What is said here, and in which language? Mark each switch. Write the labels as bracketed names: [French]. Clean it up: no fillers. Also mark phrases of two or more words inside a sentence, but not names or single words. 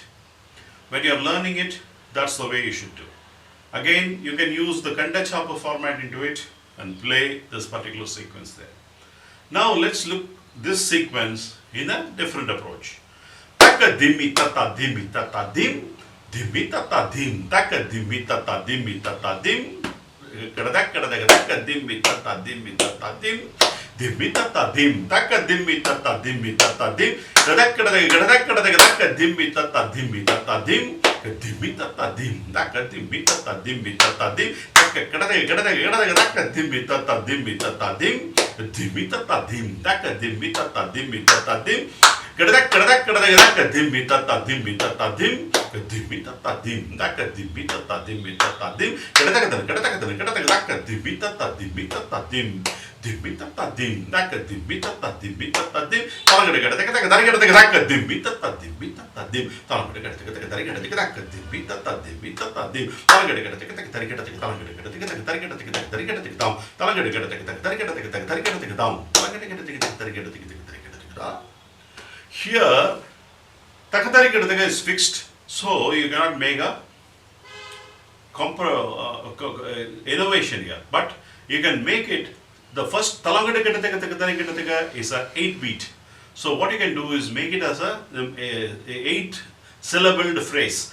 [English] When you are learning it, that's the way you should do. Again, you can use the Kanda Chapa format into it and play this particular sequence there. Now let's look this sequence in a different approach. Taka dimi tata dimi tata dim, dimi tata dim, taka dimi tata dimi tata dim, taka dimi tata dimi tata dim, dimi tata dim, taka dimi tata dimi tata dim, taka dimi tata dimi tata dim, dimi tata dim, taka dimi tata dimi tata dim, taka dimi tata dimi tata dim. Dimita tadim, taka dimita tadimita tadim, dimita tadimita tadim, dimita tadim, taka dimita tadimita tadim, dimita tadimita tadim, dimita tadim, taka dimita tadimita tadim, dimita tadimita tadim, dimita tadimita tadim, here, Takatarikataka is fixed, so you cannot make a innovation here. But you can make it, the first Talangadakataka is a 8-beat. So what you can do is make it as a 8-syllabled phrase.